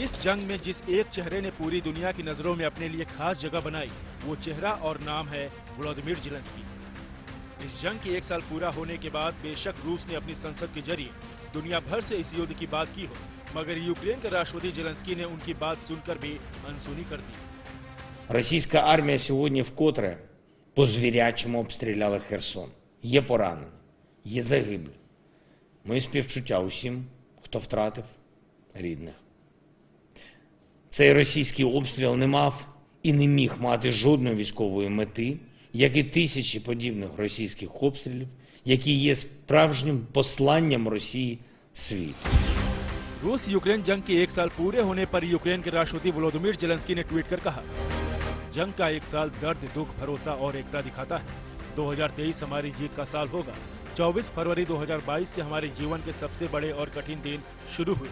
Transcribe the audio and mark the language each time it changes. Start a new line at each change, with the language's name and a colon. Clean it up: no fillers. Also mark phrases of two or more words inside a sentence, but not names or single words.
Hindi: इस जंग में जिस एक चेहरे ने पूरी दुनिया की नजरों में अपने लिए खास जगह बनाई, वो चेहरा और नाम है वोलोदिमीर जेलेंस्की। इस जंग के 1 साल पूरा होने के बाद बेशक रूस ने अपनी संसद के जरिए दुनिया भर से इस युद्ध की बात की हो, मगर यूक्रेन के राष्ट्रपति जेलेंस्की ने उनकी बात सुनकर भी अनसुनी कर दी।
Ukrainian: Російська армія сьогодні вкотре по-звірячому обстріляла Херсон. Є поранені, є загиблі. Мої співчуття усім, хто втратив рідних. Цей російський обстріл не мав і не міг мати жодної військової мети, як і тисячі подібних російських обстрілів, які є справжнім посланням Росії світу.
Hindi: रूस यूक्रेन जंग के 1 साल पूरे होने पर यूक्रेन के राष्ट्रपति वोलोदिमीर जेलेंस्की ने ट्वीट कर कहा, जंग का 1 साल दर्द, दुख, भरोसा और एकता दिखाता है। 2023 हमारी जीत का साल होगा। 24 फरवरी 2022 से हमारे जीवन के सबसे बड़े और कठिन दिन शुरू हुए।